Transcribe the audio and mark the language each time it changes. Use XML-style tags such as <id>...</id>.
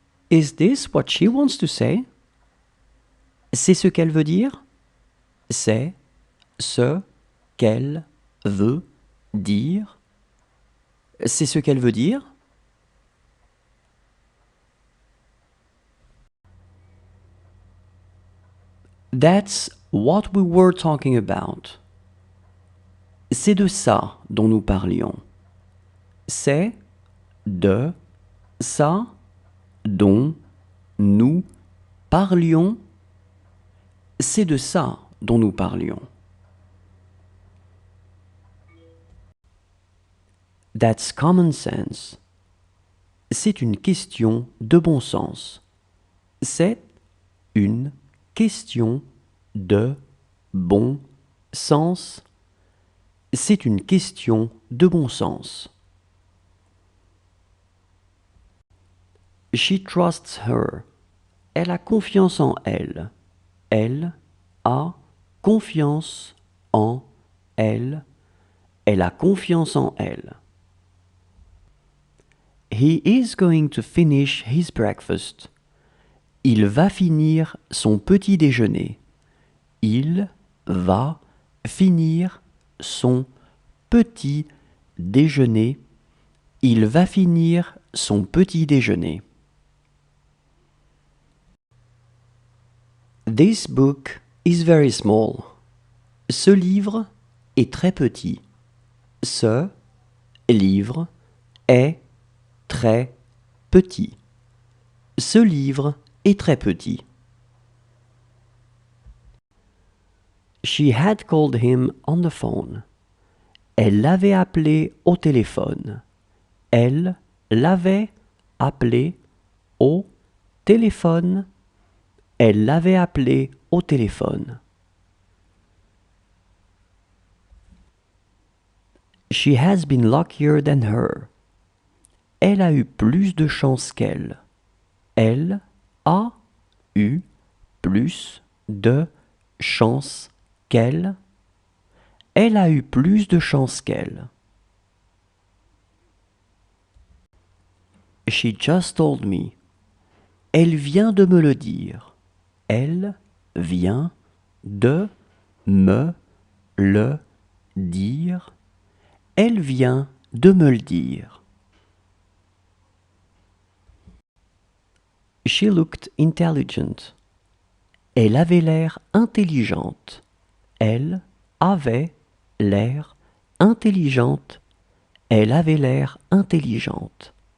<en>Is this what she wants to say?</en> <fr>C'est ce qu'elle veut dire? C'est ce qu'elle veut dire? C'est ce qu'elle veut dire?</fr> <en>That's what we were talking about.</en> <fr>C'est de ça dont nous parlions. C'est de ça dont nous parlions. C'est de ça dont nous parlions.</fr> <en>That's common sense.</en> <fr>C'est une question de bon sens. C'est une question de bon sens. C'est une question de bon sens.</fr> <en>She trusts her.</en> <fr>Elle a confiance en elle. Elle a confiance en elle. Elle a confiance en elle.</fr> <en>He is going to finish his breakfast.</en> <fr>Il va finir son petit déjeuner. Il va finir son petit déjeuner. Il va finir son petit déjeuner.</fr> <en>This book is very small.</en> <fr>Ce livre est très petit. Ce livre est très petit. Ce livre est très petit.</fr> <en>She had called him on the phone.</en> <fr>Elle l'avait appelé au téléphone. Elle l'avait appelé au téléphone. Elle l'avait appelé au téléphone.</fr> <en>She has been luckier than her.</en> <fr>Elle a eu plus de chance qu'elle. Elle a eu plus de chance qu'elle. Elle a eu plus de chance qu'elle.</fr> <en>She just told me.</en> <fr>Elle vient de me le dire. Elle vient de me le dire. Elle vient de me le dire.</fr> <en>She looked intelligent.</en> <fr>Elle avait l'air intelligente. Elle avait l'air intelligente. Elle avait l'air intelligente.</fr>